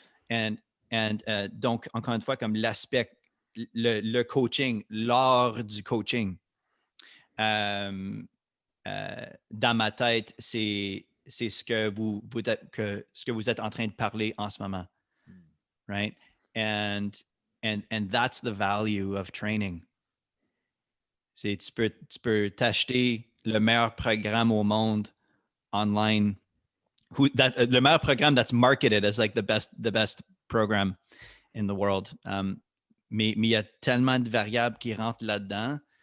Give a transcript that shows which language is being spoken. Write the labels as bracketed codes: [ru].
[fr] And donc, encore une fois, comme l'aspect, le coaching, l'art du coaching, dans ma tête, c'est ce que vous êtes en train de parler en ce moment, right? [en] And that's the value of training. [fr] Tu peux t'acheter le meilleur programme au monde online. Le meilleur programme [en] that's marketed as like the best program in the world. [fr] Mais il y a tellement de variables qui rentrent là-dedans.